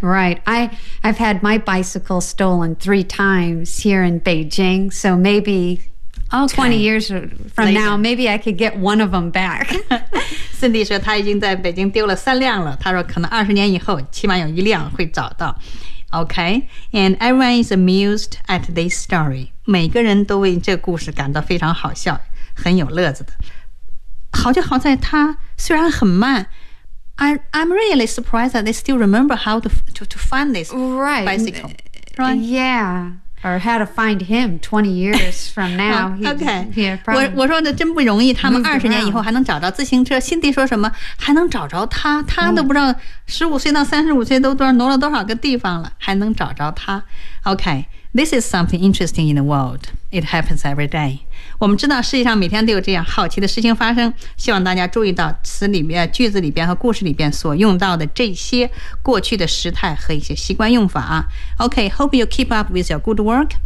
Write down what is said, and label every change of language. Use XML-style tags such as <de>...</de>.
<en>Right. I've had my bicycle stolen 3 times here in Beijing. So maybe. Okay. 20 years from now, maybe I could get one of them back.</en> <zh>Cindy 说她已经在北京丢了3辆了。她说可能20年以后起码有1辆会找到。</zh> <en>Okay, and everyone is amused at this story.</en> <zh>每个人都为这故事感到非常好笑，很有乐子的。好就好在她虽然很慢。</zh> <en>I'm really surprised that they still remember how to find this right. bicycle. Right. Yeah. Or how to find him 20 years from now. Okay.</en> <zh>我说的真不容易，他们二十年以后还能找着自行车。辛迪说什么？还能找着他？他都不知道15岁到35岁都挪了多少个地方了，还能找着他 ？</zh> <en>Okay, this is something interesting in the world. It happens every day.</en> <zh>我们知道世界上每天都有这样好奇的事情发生。希望大家注意到词里面、句子里边和故事里边所用到的这些过去的时态和一些习惯用法。</zh> <en>Okay, hope you keep up with your good work.</en>